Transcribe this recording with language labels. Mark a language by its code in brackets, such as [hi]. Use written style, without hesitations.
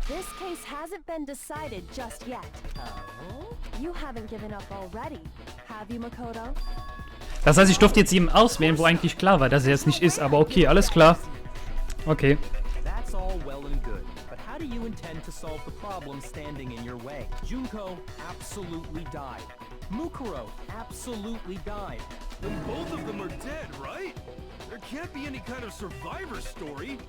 [en] This case hasn't been decided just yet. Oh? You haven't given up already, have you, Makoto? [de] Das heißt, ich durfte jetzt jemanden auswählen, wo eigentlich klar war, dass er es nicht ist. Aber okay, alles klar. Okay. [en] That's all well and good, but how do you intend to solve the problem standing in your way? Junko absolutely died. Mukuro absolutely died. Then both of them are dead, right? There can't be any kind of survivor story.